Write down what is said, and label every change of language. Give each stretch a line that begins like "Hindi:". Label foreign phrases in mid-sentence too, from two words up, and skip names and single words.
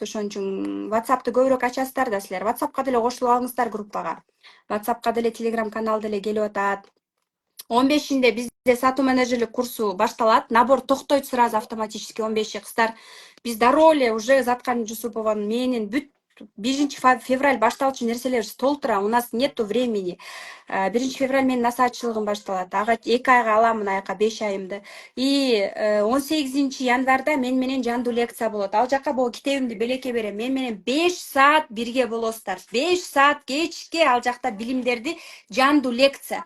Kyrgyz: Ошон үчүн WhatsAppты көбүрөөк ачасыздар да силер. WhatsAppка деле кошулуп алыңыздар группага. WhatsAppка деле Telegram канал деле келип атат. 15-инде бизде сатуу менеджерлик курсу башталат. Набор токтойт
Russian: сразу автоматически
Kyrgyz: 15 кыздар. Биз дароо эле уже Заткан Жусупованын менин бүт 1 февраль башталчу нерселерибиз толтура.
Russian: У нас нету времени.
Kyrgyz: 1 февраль менин насаатчылыгым башталат. Ага 2 айга алам, мына жака 5 айымды. И 18 январда мен менен жандуу лекция болот. Ал жака бул китебимди белекке берем. Мен менен 5 саат бирге болосуздар. 5 саат кечке ал жакта билимдерди жандуу лекция.